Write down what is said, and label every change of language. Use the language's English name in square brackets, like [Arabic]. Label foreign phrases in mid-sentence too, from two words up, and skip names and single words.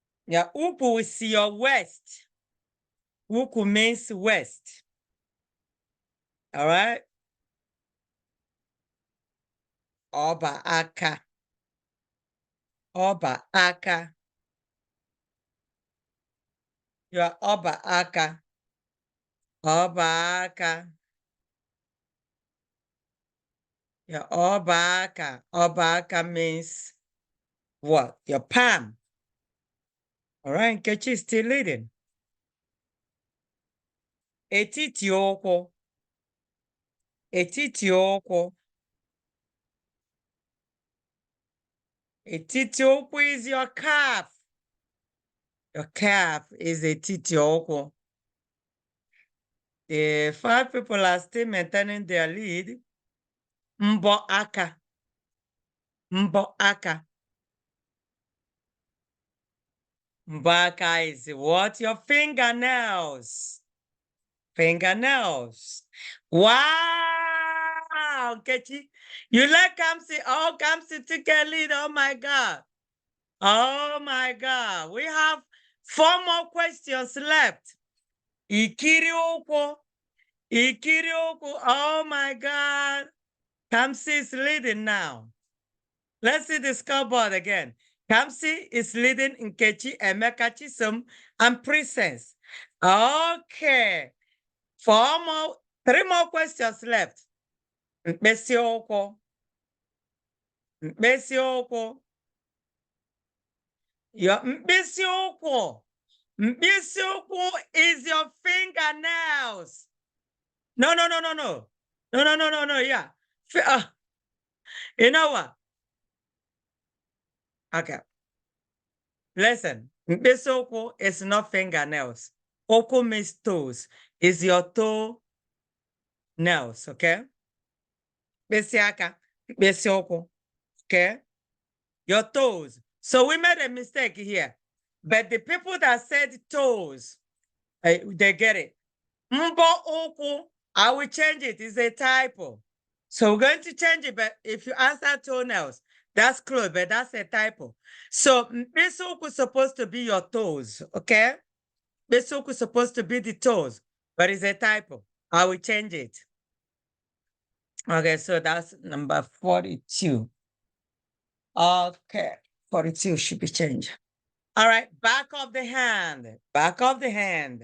[English] Yeah, ukwu is your west. Ukwu means west. All right. [Igbo] Oba aka. Oba aka. Your oba aka. Oba aka. Your oba aka. Oba aka [English] means what? Your palm. All right. Nkechi is still leading. [Igbo] Etiti ụkwụ. Etiti ụkwụ. Etiti ụkwụ [English] is your calf. Your calf is [Igbo] etiti ụkwụ. [English] The 5 people are still maintaining their lead. [Igbo] Mbọ aka. Mbọ aka. Mbọ aka [English] is what? Your fingernails. Fingernails. Wow, Kechi. You let Kamsi. Oh, Kamsi took a lead. Oh my God. Oh my God. We have 4 more questions left. [Igbo] Ikiri ụkwụ. Ikiri ụkwụ. [English] Oh my God. Kamsi is leading now. Let's see the scoreboard again. Kamsi is leading Nkechi, Emeka, Chisom, and Princess. Okay. 3 more questions left. [Igbo] Mkpesi ụkwụ. Mkpesi ụkwụ. Your mkpesi ụkwụ. Mkpesi ụkwụ [English] is your fingernails. No. Yeah. You know what? Okay. Listen. [Igbo] Mkpesi ụkwụ [English] is not fingernails. Ụkwụ means toes. Is your toe nails, okay? [Igbo] Mkpesi aka. Mkpesi ụkwụ. [English] Okay? Your toes. So we made a mistake here. But the people that said toes, they get it. [Igbo] Mbọ ụkwụ, [English] I will change it. It's a typo. So we're going to change it. But if you answer toenails, that's close, but that's a typo. So [Igbo] mkpesi ụkwụ [English] is supposed to be your toes, okay? [Igbo] Mkpesi ụkwụ [English] is supposed to be the toes, but it's a typo. I will change it. Okay, so that's number 42. Okay, 42 should be changed. All right, back of the hand. Back of the hand.